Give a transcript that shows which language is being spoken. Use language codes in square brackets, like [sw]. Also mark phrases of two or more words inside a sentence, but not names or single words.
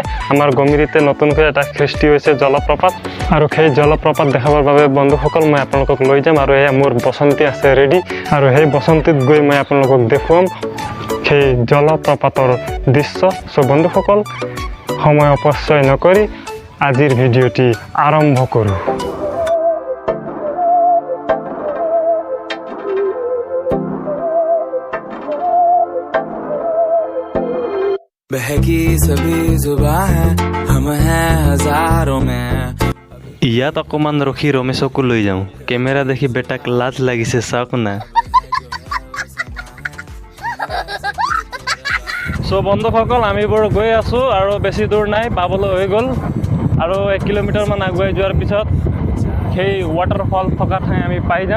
[as] আমাৰ গমিৰিতে নতুনকৈ এটা সৃষ্টি হৈছে জলপ্ৰপাত, আৰু সেই জলপ্ৰপাত দেখাবৰ বাবে বন্ধুসকল মই আপোনালোকক লৈ যাম। আৰু এয়া মোৰ বসন্তী আছে ৰেডি, আৰু সেই বসন্তীত গৈ মই আপোনালোকক দেখুৱাম সেই জলপ্ৰপাতৰ দৃশ্য। চ' বন্ধুসকল, সময় অপচয় নকৰি আজিৰ ভিডিঅ'টি আৰম্ভ কৰোঁ। [hi] बहकी सभी जुबां है हम हैं हजारों में। [as] ইয়াত অকণমান ৰখি ৰমেশকো লৈ যাওঁ। কেমেৰা দেখি বেটাক লাজ লাগিছে, চাওক না। চ' বন্ধুসকল, আমি বৰ গৈ আছোঁ আৰু বেছি দূৰ নাই, পাবলৈ হৈ গ'ল। আৰু 1 কিলোমিটাৰমান আগুৱাই যোৱাৰ পিছত সেই ৱাটাৰফল থকা ঠাই আমি পাই যাম।